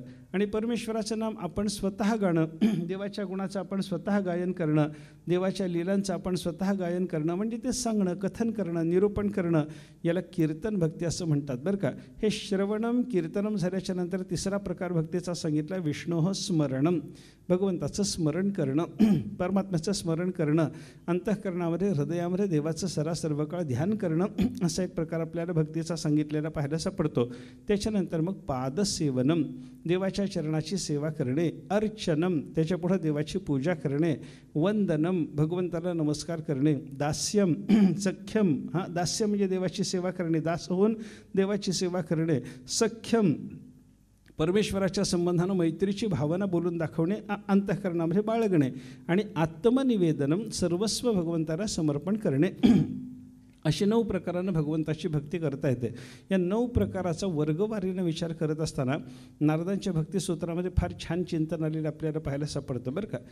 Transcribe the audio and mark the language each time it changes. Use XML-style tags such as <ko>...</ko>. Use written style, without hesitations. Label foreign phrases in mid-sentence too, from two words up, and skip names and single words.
<mr>आणि परमेश्वराचं नाम आपण स्वतः गाणं, देवाच्या गुणाचं आपण स्वतः गायन करणं, देवाच्या लीलांचं आपण स्वतः गायन करणं म्हणजे ते सांगणं, कथन करणं, निरूपण करणं, याला कीर्तन भक्ती असं म्हणतात बरं का. हे</mr> <sa>श्रवणम कीर्तनम</sa> <mr>झाल्याच्या नंतर तिसरा प्रकार भक्तीचा सांगितला</mr> <sa>विष्णोः स्मरणम,</sa> <mr>भगवंताचं स्मरण करणं, परमात्म्याचं स्मरण करणं, अंतःकरणामध्ये हृदयामध्ये देवाचं सर्व काळ ध्यान करणं, असा एक प्रकार आपल्याला भक्तीचा सांगितलेला पाहायला सापडतो. त्याच्यानंतर मग पादसेवनम, देवाच्या चरणाची सेवा करणे, अर्चनम, त्याच्यापुढं देवाची पूजा करणे, वंदनम, भगवंताला नमस्कार करणे,</mr> <sa>दास्यम, सख्यम,</sa> <mr>दास्य म्हणजे देवाची सेवा करणे, दास होऊन देवाची सेवा करणे, सख्यम परमेश्वराच्या संबंधानं मैत्रीची भावना बोलून दाखवणे, अंतःकरणामध्ये बाळगणे, आणि आत्मनिवेदनम, सर्वस्व भगवंताला समर्पण करणे. अशी 9 प्रकारानं भगवंताची भक्ती करता येते. या 9 प्रकाराचा वर्गवारीनं विचार करत असताना नारदांच्या भक्तिसूत्रामध्ये फार छान चिंतन आलेलं आपल्याला पाहायला सापडतं बरं का.</mr>